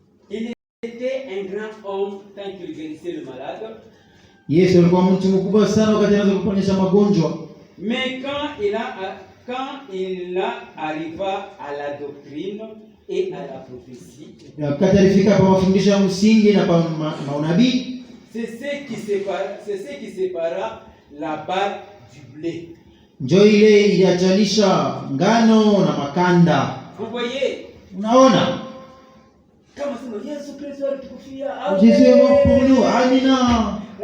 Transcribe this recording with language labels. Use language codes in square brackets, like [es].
[fr] Il était un grand homme tant qu'il guérissait le malade. [sw] Yesu alikuwa mtu mkubwa sana wakati anaanza kuponyesha magonjwa. [fr] Mais quand il arriva à la doctrine et à la prophétie, [sw] Wakati alifika kwa mafundisho ya msingi na kwa maunabii, [fr] c'est ce qui sépara la barre du blé. [sw] njoo ile iliachanisha ngano na makanda. [fr] Vous voyez? [sw] Unaona? Kama sema Yesu Kristo alitukufia. [fr] Jésus est mort pour nous. [sw] Amina.